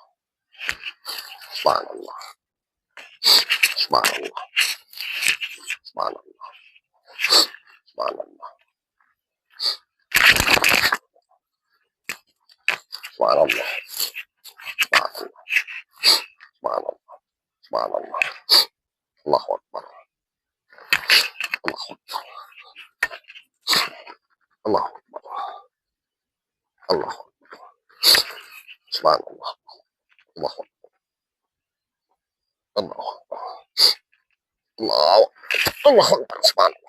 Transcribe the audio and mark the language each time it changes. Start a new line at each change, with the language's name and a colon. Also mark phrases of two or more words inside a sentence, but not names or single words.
Arabic: Subhanallah. Subhanallah. Subhanallah. Subhanallah. Subhanallah. Subhanallah. Subhanallah. Subhanallah. الله أكبر. الله أكبر. الله أكبر. الله أكبر. سبحان الله. الله أكبر. الله أكبر. الله أكبر. سبحان الله.